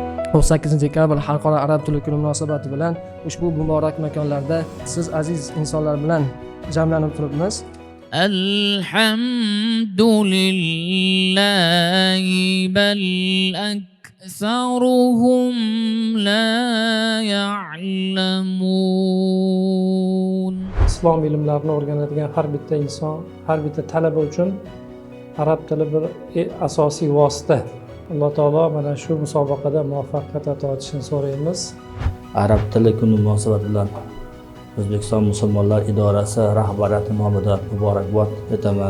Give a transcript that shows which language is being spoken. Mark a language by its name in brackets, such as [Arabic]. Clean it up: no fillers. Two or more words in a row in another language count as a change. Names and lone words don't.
[Uzbek] dekabr Xalqaro arab tili kuni munosabati bilan ushbu muborak makonlarda siz aziz insonlar bilan jamlanib turibmiz. [Arabic] الحمد لله بل أكثرهم لا يعلمون. [Uzbek] Islom ilmlarini o'rganadigan har bitta inson, har bitta talaba uchun arab tili bir asosiy vosita. Alloh taolo mana shu musobaqada muvaffaqiyat ato etishini so'raymiz. Arab tili kuni munosabati bilan O'zbekiston musulmonlar idorasi rahbariyati nomidan muborakbod etaman.